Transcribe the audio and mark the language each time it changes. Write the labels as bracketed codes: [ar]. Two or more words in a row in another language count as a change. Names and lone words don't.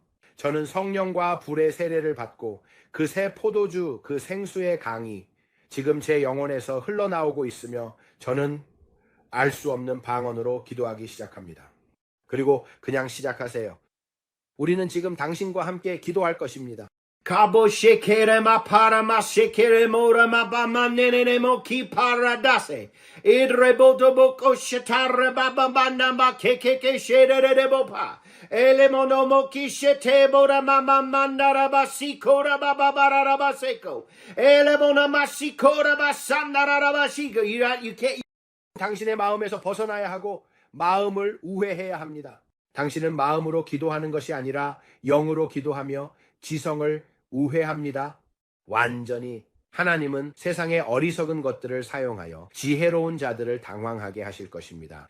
[ko] 저는 성령과 불의 세례를 받고 그 새 포도주, 그 생수의 강이 지금 제 영혼에서 흘러나오고 있으며 저는 알 수 없는 방언으로 기도하기 시작합니다. 그리고 그냥 시작하세요. 우리는 지금 당신과 함께 기도할 것입니다. Cabo shekere ma para ma shekere mora ma ba ma nene mo ki paradase. Idreboto boko shetare baba banda ma keke shere bopa. Ele mono mo ki shete bora ma mandara ba sikora baba barara ba seko. Ele mono ma sikora ba sandara ba siko. [en] You can't. [ko] 당신의 마음에서 벗어나야 하고 마음을 우회해야 합니다. 당신은 마음으로 기도하는 것이 아니라 영으로 기도하며 지성을 우회합니다. 완전히. 하나님은 세상의 어리석은 것들을 사용하여 지혜로운 자들을 당황하게 하실 것입니다.